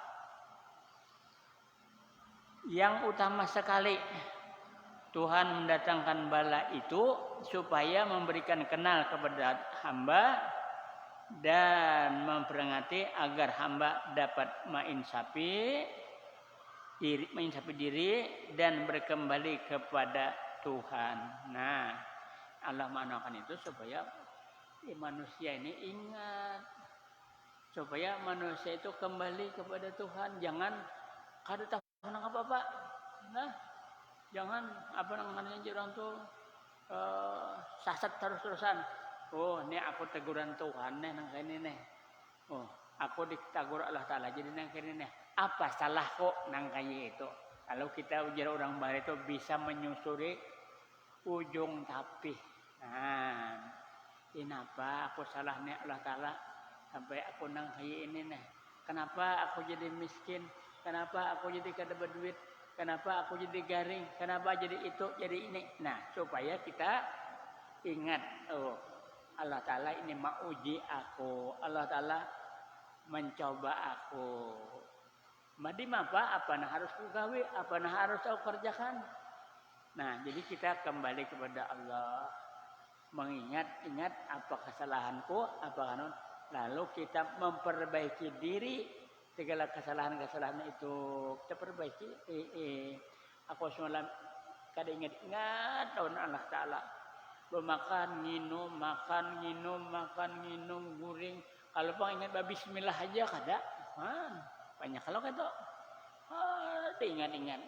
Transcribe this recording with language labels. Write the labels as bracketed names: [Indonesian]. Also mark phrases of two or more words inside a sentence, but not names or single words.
[Indonesian] Yang utama sekali, Tuhan mendatangkan bala itu supaya memberikan kenal kepada hamba dan memperingati agar hamba dapat menginsafi diri dan berkembali kepada Tuhan. Nah, Allah mengatakan itu supaya manusia ini ingat, supaya manusia itu kembali kepada Tuhan. Jangan kada tahu apa-apa. Nah, jangan apa namanya orang tuh sasat terus-terusan. [Banjar] Oh, ini aku teguran Tuhan nih nang kene nih. Oh, aku ditegur Allah Ta'ala jadi nang kene nih. Apa salah kok nang kaya itu? Kalau kita ujar orang baru itu bisa menyusuri ujung tapi. Nah, kenapa aku salah nih Allah Ta'ala sampai aku nang kaya ini nih? [Indonesian] Kenapa aku jadi miskin? Kenapa aku jadi kada berduit? Kenapa aku jadi garing? Kenapa jadi itu, jadi ini? Nah, supaya kita ingat, oh, Allah Ta'ala ini mau uji aku. Allah Ta'ala mencoba aku. [Banjar] Madim apa nah harus kugawi, apa nah harus aku kerjakan. [Indonesian] Nah, jadi kita kembali kepada Allah. Mengingat apa kesalahanku, apa kanun. Lalu kita memperbaiki diri. Segala kesalahan-kesalahan itu kita perbaiki. [Banjar] Aku semalam kada ingat tahun Allah Ta'ala. Makan, nginum, guring. Kalau pang ingat bismillah aja kada. [Indonesian] Banyak kalau kata. Ingat-ingat.